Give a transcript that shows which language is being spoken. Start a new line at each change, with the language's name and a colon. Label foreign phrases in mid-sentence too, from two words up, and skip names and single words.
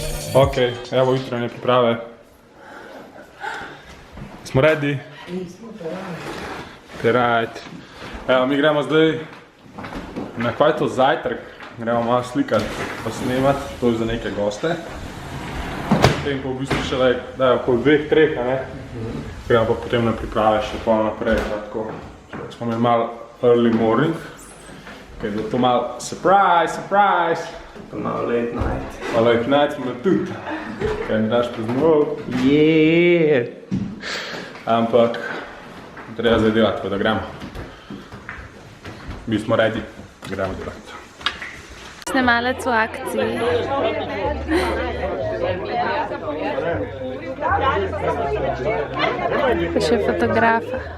Slovenian: Ok, evo jutranje priprave. Smo ready? Right. Evo, mi gremo zdaj na kvajto zajtrk. Gremo malo slikati pa snemati, to je za neke goste. Potem pa v bistvu še dajo okoli 2-3, a ne? Gremo pa potem na priprave še pol naprej, tako. Smo imeli malo
English: early morning.
Slovenian: Kaj je to malo
English: surprise, surprise!
Slovenian: Pa malo
English: late night.
Slovenian: Pa
English: late night
Slovenian: smo tudi. Kaj mi daš preznoval?
English: Yeah!
Slovenian: Ampak treba zdaj delati, tako da gremo. Mi smo ready, gremo delati. Snemalec v akciji. Pa še fotografa.